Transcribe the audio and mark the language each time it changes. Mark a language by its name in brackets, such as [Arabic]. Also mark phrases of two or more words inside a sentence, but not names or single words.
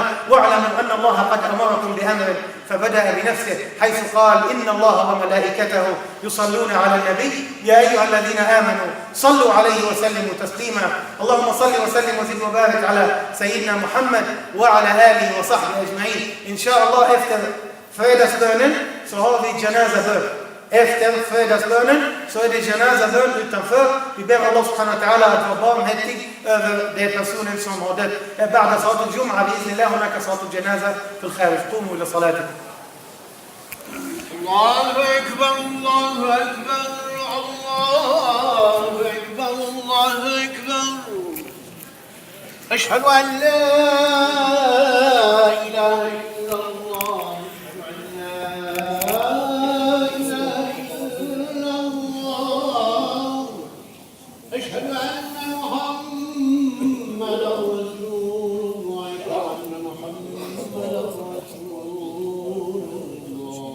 [Arabic] واعلموا أن الله قد أمركم بأمر فبدأ بنفسه حيث قال إن الله وملائكته يصلون على النبي يا أيها الذين آمنوا صلوا عليه وسلموا تسليما. اللهم صل وسلم وزد وبارك على سيدنا محمد وعلى آله وصحبه أجمعين. إن شاء الله [Swedish] efter fredagsbönen så har vi janazabön. Efter fredagsbönen så är det janazabön utanför. Vi ber Allah [Arabic] سبحانه وتعالى [Swedish] att vara barmhärtig över de personer som har dött. [Arabic] بعد صلاة الجمعة بإذن الله هناك صلاة الجنازة في الخارج. قوموا إلى صلاتكم. الله أكبر الله أكبر الله أكبر الله أكبر. أشهد أن لا إله إلا الله، أشهد أن محمدا رسول الله، أشهد أن محمدا رسول الله.